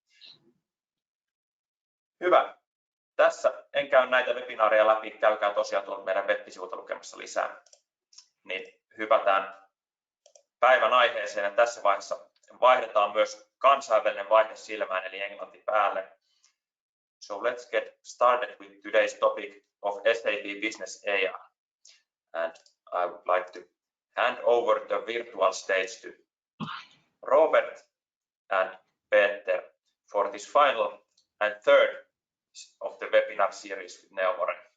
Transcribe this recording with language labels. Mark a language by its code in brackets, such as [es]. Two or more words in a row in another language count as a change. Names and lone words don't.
[fi] Hyvä. Tässä en käy näitä webinaareja läpi, käykää tosiaan tuolta meidän web-sivulta lukemassa lisää. Niin hypätään päivän aiheeseen ja tässä vaiheessa vaihdetaan myös kansainvälinen vaihde silmään eli englanti päälle. [en] So let's get started with today's topic of SAP Business AI. And I would like to hand over the virtual stage to Robert and Peter for this final and third of the webinar series with Neomore.